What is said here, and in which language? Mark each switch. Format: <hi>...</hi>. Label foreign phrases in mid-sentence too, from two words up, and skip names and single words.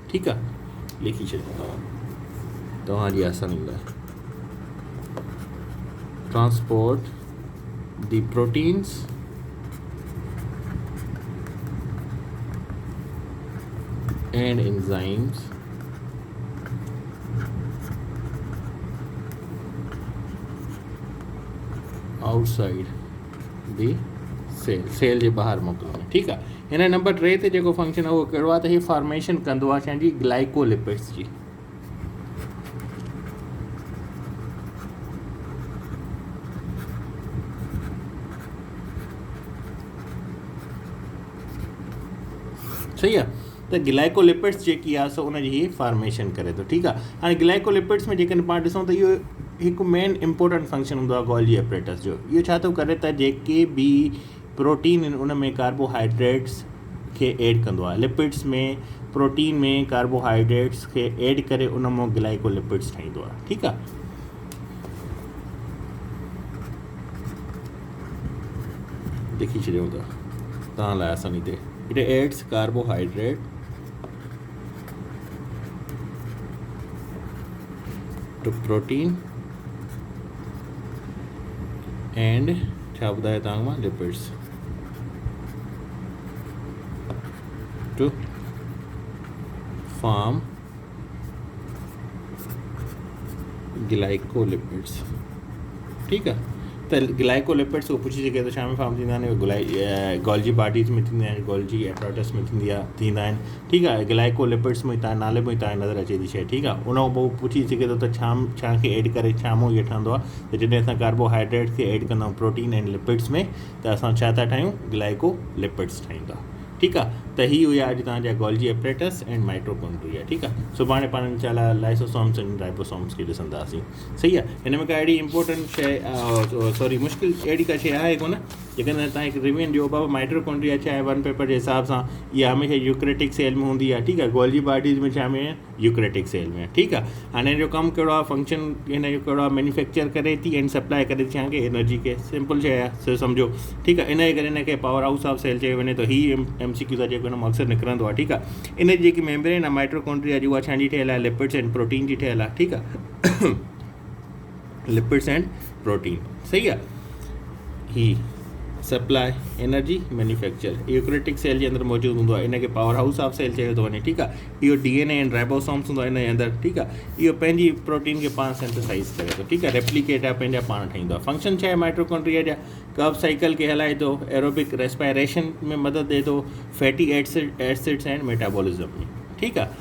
<sd>ठीकु आहे। लिखी छॾियो तव्हांजी आसानी लाइ,</sd> <en>transport the proteins and enzymes outside the cell</en> <sd>जे ॿाहिरि मोकिलणु। ठीकु आहे। हिन नंबर 3 ते जेको फंक्शन आहे उहो कहिड़ो आहे त हीअ फॉर्मेशन कंदो आहे छाजी, ग्लाइकोलिपिड्स जी। सही आहे। त ग्लाइकोलिपिड्स जेकी आहे सो उनजी हीअ फॉर्मेशन करे थो। ठीकु आहे। हाणे ग्लाइकोलिपिड्स में जेकॾहिं पाण ॾिसूं त इहो हिकु</sd> <en>main important function</en> <sd>हूंदो आहे</sd> <en>Golgi apparatus</en> <sd>जो। इहो छा थो करे त जेके बि प्रोटीन आहिनि उन में कार्बोहाइड्रेट्स खे ऐड कंदो आहे। लिपिड्स में, प्रोटीन में कार्बोहाइड्रेट्स खे ऐड करे उन मां ग्लाइकोलिपिड्स ठाहींदो आहे। ठीकु आहे। लिखी छॾियूं था तव्हां लाइ आसानी ते,</sd> <en>it adds carbohydrate to protein and</en> <sd>छा ॿुधायो तव्हां मां,</sd> <en>lipids to form glycolipids.</en> <sd>ठीकु आहे। त ग्लाइकोलिपिड्स को पुछी सघे थो छा में फॉर्म थींदा आहिनि,</sd> <en>Golgi bodies</en> <sd>में थींदा आहिनि,</sd> <en>Golgi apparatus</en> <sd>में थींदा आहिनि। ठीकु आहे। ग्लाइकोलिपिड्स में तव्हां नाले में तव्हां नज़र अचे थी शइ। ठीकु आहे। उन खां पोइ पुछी सघे थो त छा खे ऐड करे छा मां इहो ठहंदो आहे। त जॾहिं असां कार्बोहाइड्रेट खे ऐड कंदा आहियूं</sd> <en>protein and lipids</en> <sd>में त असां छा था ठाहियूं, ग्लाइकोलिपिड्स ठाहींदा। ठीकु आहे। त ही हुया अॼु तव्हांजा</sd> <en>Golgi apparatus and mitochondria,</en> <sd>ठीकु आहे। सुभाणे पाण इंशाल्लाह</sd> <en>lysosomes and ribosomes</en> <sd>खे ॾिसंदासीं, सही आहे। हिन में का अहिड़ी इंपॉर्टेंट शइ सॉरी मुश्किल अहिड़ी का शइ आहे कोन, जेकॾहिं तव्हां हिकु रिविजन ॾियो बाबा माइटोकॉन्ड्रिया छा आहे,</sd> <en>one paper</en> <sd>जे हिसाब सां इहा हमेशह</sd> <en>eukaryotic cell</en> <sd>में हूंदी आहे, ठीकु आहे।</sd> <en>Golgi bodies</en> <sd>में छा में</sd> <en>eukaryotic cell</en> <sd>में, ठीकु आहे। हाणे हिन जो कमु कहिड़ो आहे, फंक्शन हिन जो कहिड़ो आहे, मैन्युफैक्चर करे थी एंड सप्लाई करे थी तव्हांखे एनर्जी खे, सिंपल शइ आहे, सो सम्झो, ठीकु आहे। इन जे करे हिनखे</sd> <en>powerhouse of cell</en> <sd>चयो वञे, त ही MCQ आहे जेको हिन मां अक्सर निकिरंदो आहे, ठीकु आहे। इन जी जेकी मेम्ब्रेन आहे माइटोकॉन्ड्रिया जी, उहा छाजी ठहियलु आहे,</sd> <en>lipids and protein</en> <sd>जी ठहियलु आहे, ठीकु आहे।</sd> <en>lipids and protein,</en> <sd>सही आहे। ही</sd> <en>supply energy manufacture eukaryotic cell</en> <sd>जे अंदरि मौजूदु हूंदो आहे, इनखे</sd> <en>powerhouse of cell</en> <sd>चयो थो वञे, ठीकु आहे। इहो</sd> <en>DNA and ribosomes</en> <sd>हूंदो आहे इन जे अंदरि, ठीकु आहे। इहो पंहिंजी प्रोटीन खे पाण सिंथेसाइज़ करे थो, ठीकु आहे। रेप्लिकेट आहे, पंहिंजा पाण ठाहींदो आहे। फंक्शन छा आहे माइटोकॉन्ड्रिया जा,</sd> <en>Krebs cycle</en> <sd>खे हलाए थो,</sd> <en>aerobic respiration</en> <sd>में मदद ॾिए थो,</sd> <en>fatty acids and metabolism</en> <sd>में, ठीकु आहे।</sd>